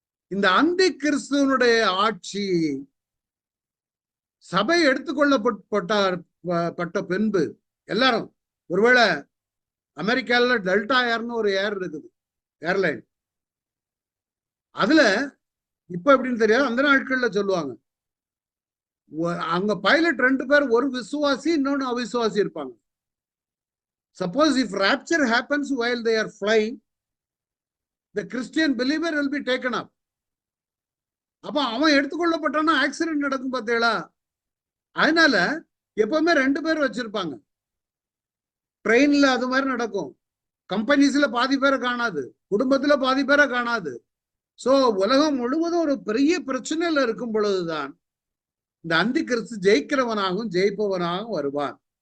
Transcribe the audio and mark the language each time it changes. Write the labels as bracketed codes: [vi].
[ta] இந்த அந்தி கிறிஸ்துவனுடைய ஆட்சி சபை எடுத்துக்கொள்ளப்பட்ட பின்பு எல்லாரும், ஒருவேளை அமெரிக்கால டெல்டா ஏர்னு ஒரு ஏர் இருக்குது, ஏர்லைன். அதுல இப்ப எப்படின்னு தெரியாது, அந்த நாட்கள்ல சொல்லுவாங்க, அங்க பைலட் 2 பேர், ஒரு விசுவாசி இன்னொன்னு அவிசுவாசி இருப்பாங்க. [en] Suppose if rapture happens while they are flying, the Christian believer will be taken up. [ta] அப்ப அவன் எடுத்துக்கொள்ளப்பட்டான்னா ஆக்சிடென்ட் நடக்கும் பார்த்தீங்களா? அதனால எப்பவுமே 2 பேர் வச்சிருப்பாங்க. ட்ரெயின்ல அது மாதிரி நடக்கும். கம்பெனிஸ்ல பாதி பேரை காணாது, குடும்பத்துல பாதி பேரை காணாது. சோ உலகம் முழுவதும் ஒரு பெரிய பிரச்சனையில இருக்கும் பொழுதுதான் இந்த அந்தி கிறிஸ்து ஜெயிக்கிறவனாகவும் ஜெயிப்பவனாகவும் வருவான்.